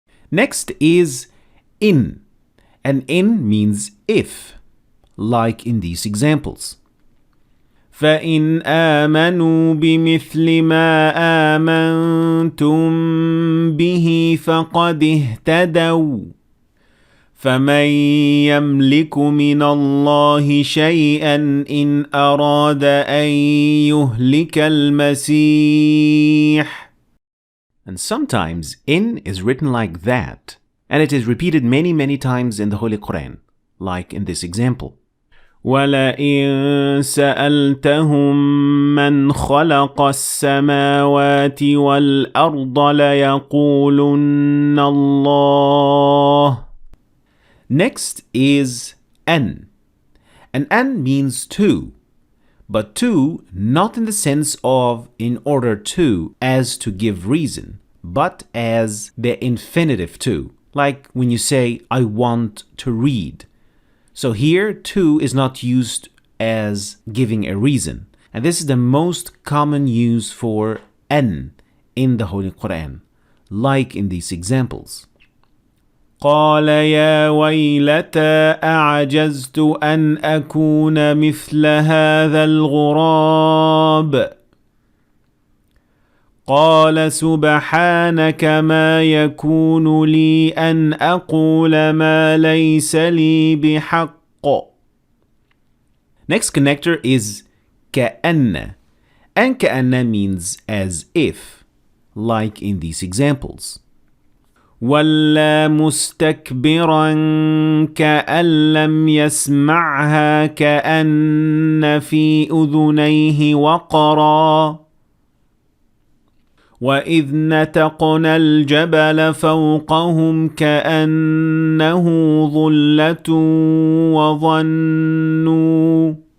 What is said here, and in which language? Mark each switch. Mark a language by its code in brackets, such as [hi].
[en] Next is in, and in means if, like in these examples. [ar] فإن آمنوا بمثل ما آمنتم به فقد اهتدوا فمن يملك من الله شيئا إن أراد أن يهلك المسيح. [en] And sometimes in is written like that, and it is repeated many times in the Holy Quran, like in this example. [ar] وَلَئِن سَأَلْتَهُم مَّنْ خَلَقَ السَّمَاوَاتِ وَالْأَرْضَ لَيَقُولُنَّ اللَّهُ. [en] Next is an, And an means to, but to not in the sense of in order to, as to give reason, but as the infinitive to, like when you say, I want to read. So here, to is not used as giving a reason. And this is the most common use for an in the Holy Qur'an, like in these examples. [ar] قال يا ويلتى أعجزت أن أكون مثل هذا الغراب قال سبحانك ما يكون لي أن أقول ما ليس لي بحق. [en] Next connector is كأن, and كأن means as if, like in these examples. [ar] وَلَّا مُسْتَكْبِرًا كَأَن لَّمْ يَسْمَعْهَا كَأَنَّ فِي أُذُنَيْهِ وَقْرًا وَإِذْ نَتَقْنَا الْجَبَلَ فَوْقَهُمْ كَأَنَّهُ ظُلَّةٌ وَظَنُّوا.